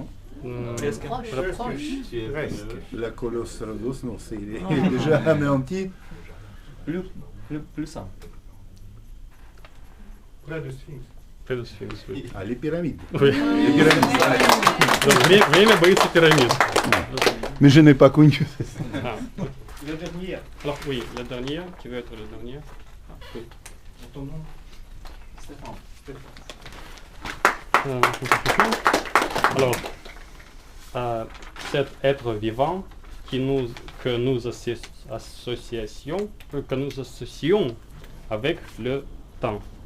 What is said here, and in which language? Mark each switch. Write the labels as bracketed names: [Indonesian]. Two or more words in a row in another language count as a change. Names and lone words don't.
[French] Presque. Presque. La colosse Rhodos, non, c'est il est déjà anéanti. Plus simple. Près de Sphinx. Près de Sphinx, oui. Ah, les pyramides. Oui. Les pyramides. [Russian] Время боится пирамид. [French] Mais je n'ai pas connu. Le dernier. Alors oui, le dernier, qui veut être le dernier. Ah, oui. Ton nom? Stéphane. Alors, cet être vivant que nous associons avec le temps.